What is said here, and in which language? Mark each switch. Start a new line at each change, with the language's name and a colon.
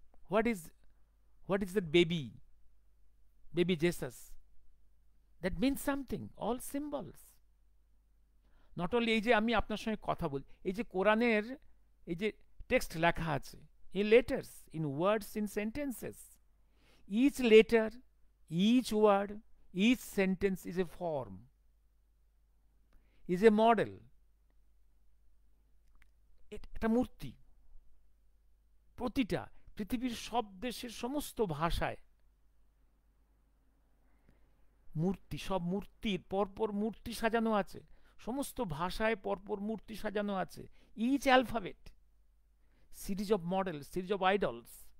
English: What is that baby Jesus? That means something, all symbols. Not only
Bangla: এই যে আমি আপনার সঙ্গে কথা বলি, এই যে কোরআনের এই যে টেক্সট লেখা আছে,
English: in letters, in words, in sentences. Each letter, each word, each sentence is a form, is a model.
Bangla: এটা মূর্তি। প্রতিটা পৃথিবীর সব দেশের সমস্ত ভাষায় মূর্তি, সব মূর্তির পরপর মূর্তি সাজানো আছে, সমস্ত ভাষায় পরপর মূর্তি সাজানো আছে।
English: Each alphabet, series of model, series of idols.